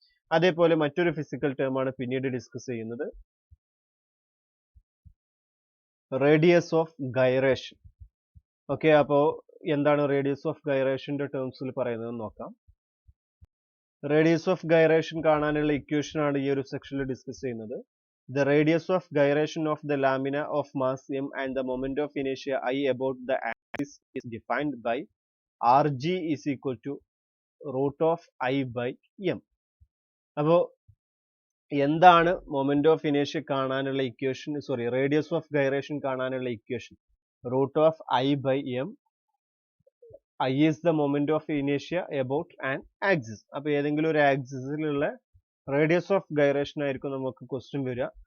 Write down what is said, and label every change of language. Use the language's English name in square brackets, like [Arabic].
[Malayalam] അതേപോലെ മറ്റൊരു physical term ആണ് പിന്നീട് ഡിസ്കസ് ചെയ്യുന്നത്. Radius of gyration. ഓക്കെ, അപ്പോൾ എന്താണ് റേഡിയസ് ഓഫ് ഗൈറേഷന്റെ ടേംസിൽ പറയുന്നത് നോക്കാം. റേഡിയസ് ഓഫ് ഗൈറേഷൻ കാണാനുള്ള ഇക്വേഷൻ ആണ് ഈ ഒരു സെക്ഷനിൽ ഡിസ്കസ് ചെയ്യുന്നത്. [English] The radius of gyration of the lamina of mass m and the moment of inertia I about the axis is defined by Rg is equal to root of I by m. [Malayalam] അപ്പോൾ എന്താണ് moment of ഇനേഷ്യ കാണാനുള്ള equation, sorry radius of gyration കാണാനുള്ള equation? [English] Root of I by M. I is the moment of ഇനേഷ്യ about an axis. [Malayalam] അപ്പൊ ഏതെങ്കിലും ഒരു ആക്സിസിലുള്ള radius of gyration ആയിരിക്കും നമുക്ക് question വരിക.